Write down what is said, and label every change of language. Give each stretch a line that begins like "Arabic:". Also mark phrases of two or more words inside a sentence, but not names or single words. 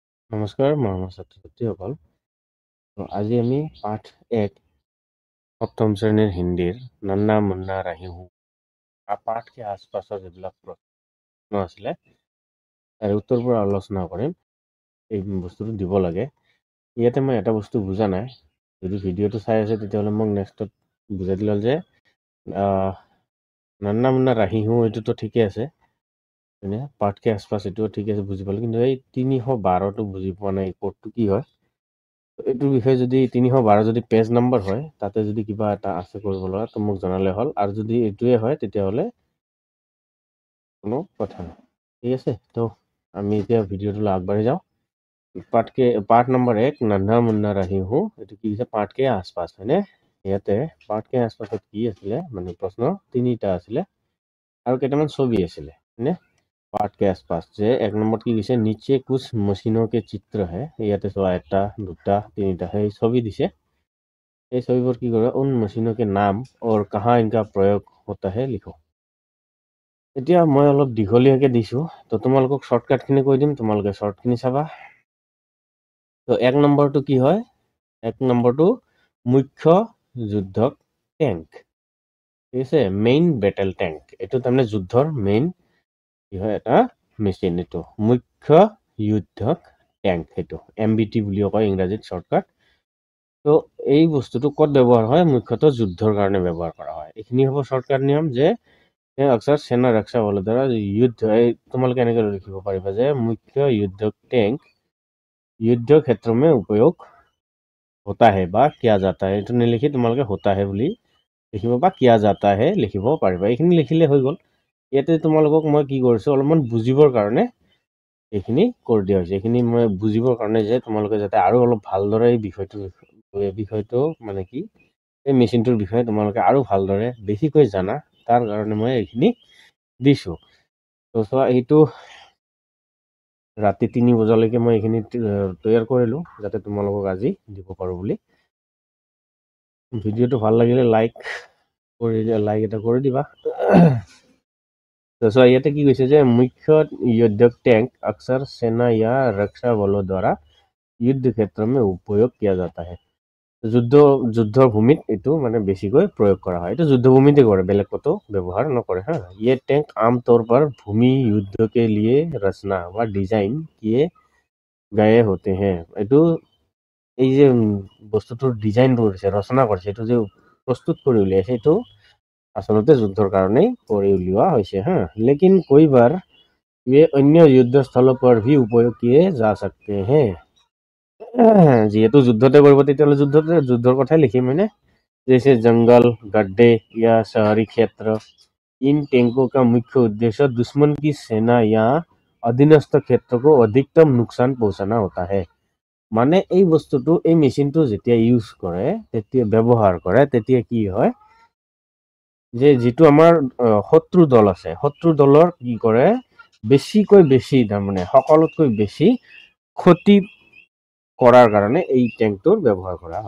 Assamese: নমস্কাৰ, মৰমৰ ছাত্ৰ-ছাত্ৰীসকল। আজি আমি পাঠ 1 সপ্তম শ্ৰেণীৰ হিন্দীৰ নন্না মুন্না ৰাহি হো পাঠ के आसपासৰ যিবিলাক প্ৰশ্ন আছিলে তাৰ উত্তৰবোৰ আলোচনা কৰিম। এই বস্তুটো দিব লাগে। ইয়াতে মই এটা বস্তু বুজা নাই। যদি ভিডিঅ'টো চাই আছে তেতিয়াহ'লে মোক নেক্সটত বুজাই দিলে যে নন্না মুন্না ৰাহি হো এইটোতো ঠিকে আছে। পাঠ के आसपास এইটো ঠিক আছে, বুজি পালোঁ। কিন্তু এই 312টো বুজি পোৱা নাই, কোডটো কি হয়। এইটোৰ বিষয়ে যদি 312 যদি পেজ নম্বৰ হয়, তাতে যদি কিবা এটা আছে কৰিব লগা তো মোক জনালে হ'ল। আৰু যদি এইটোৱে হয় তেতিয়াহ'লে কোনো কথা নাই। ঠিক আছে, তো আমি এতিয়া ভিডিঅ'টোলৈ আগবাঢ়ি যাওঁ। পাঠ নম্বৰ 1 নন্না মুন্না ৰাহি হো, এইটো কি হৈছে পাঠ के आसपास, হয়নে? ইয়াতে পাঠ के आसपासত কি আছিলে, মানে প্ৰশ্ন 3টা আছিলে আৰু কেইটামান ছবি আছিলে, হয়নে?
Hindi: पाठ के आसपास जे 1 नंबर की दिसे नीचे कुछ मशीनों के चित्र है।
Assamese: ইয়াতে চোৱা 1টা 2টা 3টা সেই ছবি দিছে। এই ছবিবোৰ কি কৰে,
Hindi: उन मशीनों के नाम और कहाँ इनका प्रयोग होता है लिखो।
Assamese: এতিয়া মই অলপ দীঘলীয়াকে দিছো, তো তোমালোকক শৰ্টকাটখিনি কৈ দিম, তোমালোকে শৰ্টখিনি চাবা। তো 1 নম্বৰটো কি হয়, 1 নম্বৰটো মুখ্য যুদ্ধক ট্যাঙ্ক, ঠিক আছে,
English: main battle tank.
Assamese: এইটো তাৰমানে যুদ্ধৰ মেইন কি হয়, এটা মেচিন। এইটো মুখ্য যুদ্ধক ট্যাঙ্ক, সেইটো MBT বুলিও কয় ইংৰাজীত শৰ্টকাট। তো এই বস্তুটো ক'ত ব্যৱহাৰ হয়, মুখ্যতঃ যুদ্ধৰ কাৰণে ব্যৱহাৰ কৰা হয়। এইখিনি হ'ব শৰ্টকাট নিয়ম যে
Hindi: अक्सर सेना रक्षा बलों द्वारा युद्ध
Assamese: তোমালোকে এনেকৈ লিখিব পাৰিবা যে
Hindi: मुख्य युद्धक टैंक युद्ध क्षेत्र में उपयोग होता है
Assamese: বা
Hindi: किया जाता है।
Assamese: এইটো নিলিখি তোমালোকে
Hindi: होता है
Assamese: বুলি লিখিব বা
Hindi: किया जाता है
Assamese: লিখিব পাৰিবা। এইখিনি লিখিলে হৈ গ'ল। ইয়াতে তোমালোকক মই কি কৰিছো, অলপমান বুজিবৰ কাৰণে এইখিনি কৰি দিয়া হৈছে। এইখিনি মই বুজিবৰ কাৰণে যে তোমালোকে যাতে আৰু অলপ ভালদৰে এই বিষয়টো মানে কি এই মেচিনটোৰ বিষয়ে তোমালোকে আৰু ভালদৰে বেছিকৈ জানা, তাৰ কাৰণে মই এইখিনি দিছো। তো চোৱা, এইটো ৰাতি 3 বজালৈকে মই এইখিনি তৈয়াৰ কৰিলো যাতে তোমালোকক আজি দিব পাৰো বুলি। ভিডিঅ'টো ভাল লাগিলে লাইক এটা কৰি দিবা।
Hindi: तो सो
Assamese: ইয়াতে কি কৈছে যে মুখ্য
Hindi: युद्धक टैंक अक्सर सेना या रक्षा बलों द्वारा युद्ध क्षेत्र में उपयोग किया जाता है।
Assamese: যুদ্ধৰ ভূমিত এইটো মানে বেছিকৈ প্ৰয়োগ কৰা হয়। এইটো যুদ্ধভূমিতে কৰে, বেলেগ কতো ব্যৱহাৰ নকৰে। হা,
Hindi: ये टैंक आमतौर पर भूमि युद्ध के लिए रचना व डिजाइन किए गए होते हैं।
Assamese: এইটো এই যে বস্তুটোৰ ডিজাইন কৰিছে, ৰচনা কৰিছে, এইটো যে প্ৰস্তুত কৰি উলিয়াইছে, এইটো আচলতে যুদ্ধৰ কাৰণেই কৰি উলিওৱা হৈছে। হা,
Hindi: लेकिन कई बार ये अन्य युद्ध स्थलों पर भी उपयोग किए जा सकते हैं।
Assamese: যিহেতু যুদ্ধতে কৰিব তেতিয়াহ'লে যুদ্ধৰ কথাই লিখিম, হয়নে?
Hindi: जैसे जंगल, गड्ढे या शहरी क्षेत्र, इन टैंकों का मुख्य उद्देश्य दुश्मन की सेना या अधीनस्थ क्षेत्र को अधिकतम नुकसान पहुंचाना होता है।
Assamese: মানে এই বস্তুটো, এই মেচিনটো যেতিয়া ইউজ কৰে, তেতিয়া ব্যৱহাৰ কৰে, তেতিয়া কি হয় যে যিটো আমাৰ শত্ৰু দল আছে, শত্ৰু দলৰ কি কৰে, বেছিকৈ বেছি তাৰমানে সকলোতকৈ বেছি ক্ষতি কৰাৰ কাৰণে এই ট্যাঙ্কটোৰ ব্যৱহাৰ কৰা হয়।